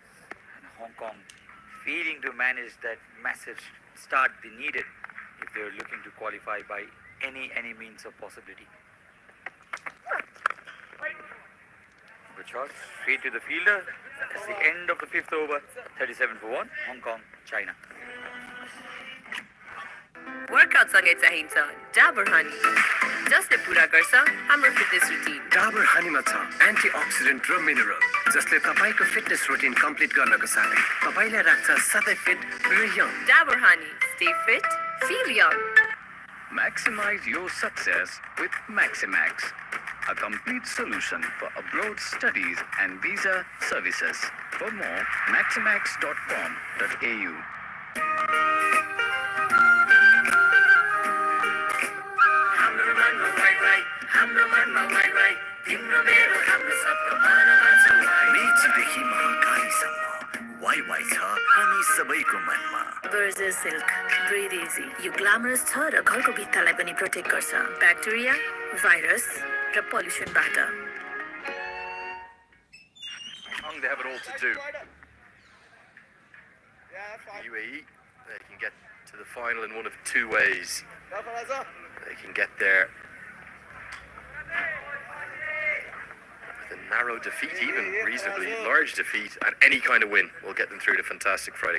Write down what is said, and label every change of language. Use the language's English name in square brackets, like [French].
[English] And Hong Kong failing to manage that massive start they needed if they were looking to qualify by any means of possibility. Good shot, straight to the fielder. That's the end of the fifth over. 37 for 1, Hong Kong, China. [Nepali] Workout सँगै चाहिन्छ Dabur honey जसले पुरा गर्छ हाम्रो fitness routine. Dabur हनीमा छ antioxidant र mineral जसले तपाईको फिटनेस रुटिन कम्प्लिट गर्नको साथै तपाईलाई राख्छ सधैँ फिट र young. [English] Dabur honey stay fit feel young. Maximize your success with Maximax, a complete solution for abroad studies and visa services. For more, maximax.com.au. [Nepali] मेचीदेखि महाकालीसम्म Wai Wai छ हामी सबैको मनमा। बर्जर सिल्क ब्रिथ इजी यो ग्ल्यामरस छ र घरको भित्तालाई पनि प्रोटेक्ट गर्छ ब्याक्टेरिया भाइरस र पोल्युसनबाट। [English] They have it all to do. UAE They can get to the final in one of two ways. They can get there with a narrow defeat, even reasonably large defeat, and any kind of win will get them through to Fantastic Friday.